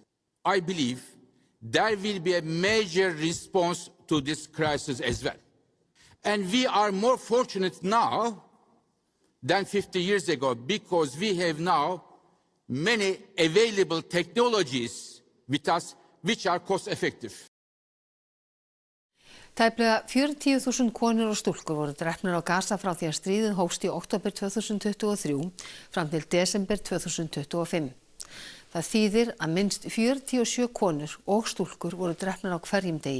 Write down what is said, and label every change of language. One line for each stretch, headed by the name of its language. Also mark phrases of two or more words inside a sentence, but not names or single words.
English: I believe there will be a major response to this crisis as well. And we are more fortunate now than 50 years ago because we have now many available technologies with us which are cost effective.
Icelandic: Tæplega 40.000 konur og stúlkur voru drepnar á Gaza frá því að stríðið hófst í október 2023 fram til desember 2025. Það þýðir að minnst 47 konur og stúlkur voru drepnar á hverjum degi.